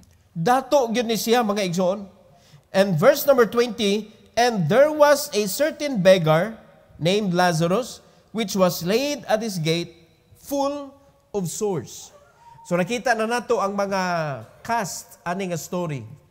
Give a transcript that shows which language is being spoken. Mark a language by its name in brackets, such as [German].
[Cebuano] Dato gyud ni siya mga igsoon. [English] And verse number 20, and there was a certain beggar named Lazarus, which was laid at his gate, full of sores. [Cebuano] So nakita na nato ang mga cast ani nga story.